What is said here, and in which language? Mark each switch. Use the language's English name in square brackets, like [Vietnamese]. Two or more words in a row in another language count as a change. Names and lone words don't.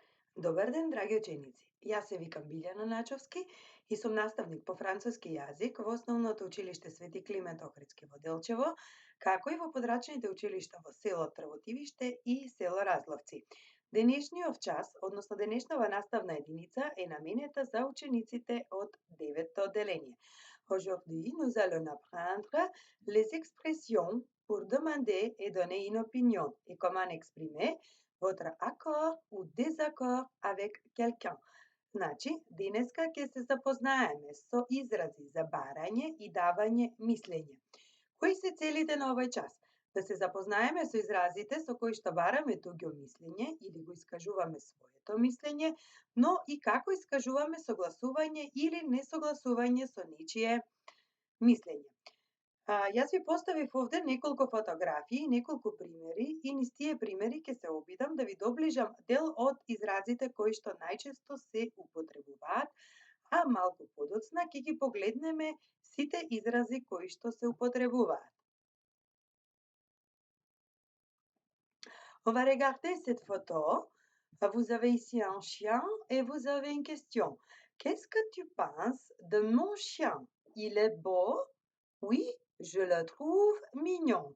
[Macedonian] Добар ден, драги ученици! Јас се викам Билјана Начовски и сум наставник по француски јазик во Основното училиште Свети Климент Охридски во Делчево, како и во подрачните училишта во село Трвотивиште и село Разловци. Денешниот час, односно денешнава наставна единица е наменета за учениците од 9-то одделение. [French] Aujourd'hui, nous allons apprendre les expressions pour demander et donner une opinion et comment exprimer votre accord ou désaccord avec quelqu'un. [Macedonian] Значи, денеска ќе се запознаеме со изрази за барање и давање мислење. Кои се целите на овој час? Да се запознаеме со изразите со кои што бараме туѓо мислење или го искажуваме своето мислење, но и како искажуваме согласување или несогласување со нечие мислење. Јас ви поставив овде неколку фотографии, неколку примери и низ тие примери ќе се обидам да ви доближам дел од изразите кои што најчесто се употребуваат, а малку подоцна ќе ги погледнеме сите изрази кои што се употребуваат. [French] On va regarder cette photo. Vous avez ici un chien et vous avez une question. Qu'est-ce que tu penses de mon chien? Il est beau? Oui, je le trouve mignon.